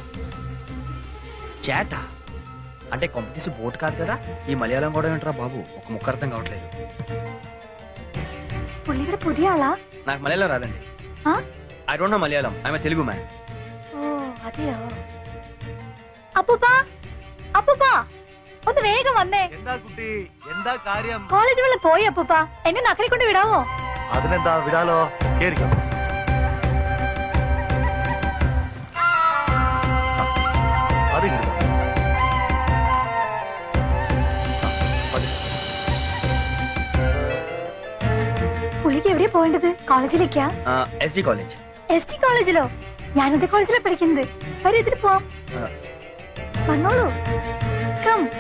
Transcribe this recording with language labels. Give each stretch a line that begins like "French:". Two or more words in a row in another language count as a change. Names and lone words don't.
Telugu: చేట అంటే కొంపతీసి బోట్ కాదు కదా. ఈ మలయాళం కూడా ఏంటరా బాబు, ఒక ముక్క అర్థం కావట్లేదు.
Malayalam: പുള്ളി ഇവിടെ പുതിയ ആളാ?
Telugu: నాకు మలయాళం రాదండి.
English: I don't know Malayalam. I am Telugu man.
Malayalam: ഓ അതെയോ. അപ്പൂപ്പാ, അപ്പൂപ്പാ, ഒന്ന് വേഗം വന്നേ. എന്താ കുട്ടി, എന്താ കാര്യം? കോളേജ് വെള്ളം പോയി അപ്പൂപ്പാ, എന്നെ നക്കരെ കൊണ്ട് വിടാവോ? അതിനെന്താ, വിടാലോ. കേറിക്കോ. അതിങ്ങോട്ട് പുള്ളിക്ക് എവിടെയാ പോകേണ്ടത്? കോളേജിലേക്കാ?
Telugu: ఎస్డి కాలేజ్.
Malayalam: ST കോളേജിലോ? ഞാനത് കോളേജിലാ പഠിക്കുന്നത്. വരൂ, ഇതിന് പോവാം. വന്നോളൂ. കം.